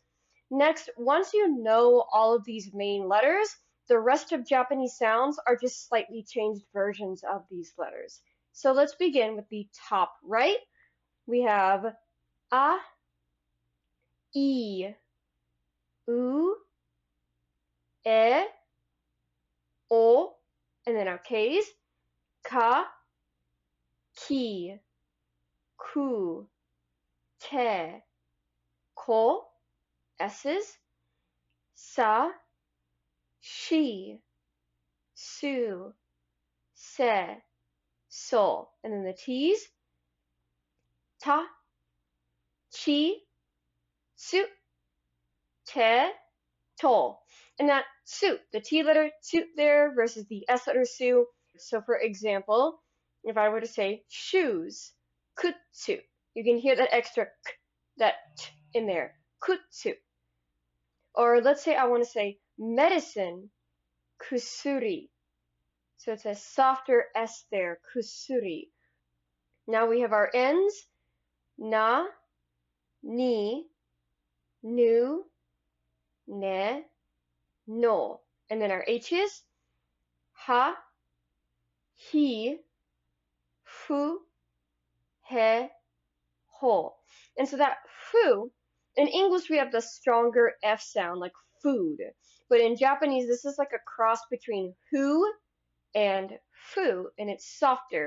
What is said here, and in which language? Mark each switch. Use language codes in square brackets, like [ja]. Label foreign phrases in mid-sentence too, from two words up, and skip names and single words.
[en] Next, once you know all of these main letters, the rest of Japanese sounds are just slightly changed versions of these letters. So let's begin with the top right. We have [ja] a, I, u, e, o, [en] and then our K's, [ja] ka, ki, ku, te, ko, [en] S's, sa, [ja] she, su, se, so, [en] and then the T's, [ja] ta, chi, su, te, to. [en] And that su, the T letter su there versus the S letter su. So for example, if I were to say shoes, kutsu, you can hear that extra k, that t in there, kutsu. Or let's say I want to say medicine, kusuri. So it's a softer S there, kusuri. Now we have our N's, [ja] na, ni, nu, ne, no. [en] And then our H's, [ja] ha, he, fu, he, ho. [en] And so that fu, in English we have the stronger F sound, like food. But in Japanese, this is like a cross between hu and fu, and it's softer.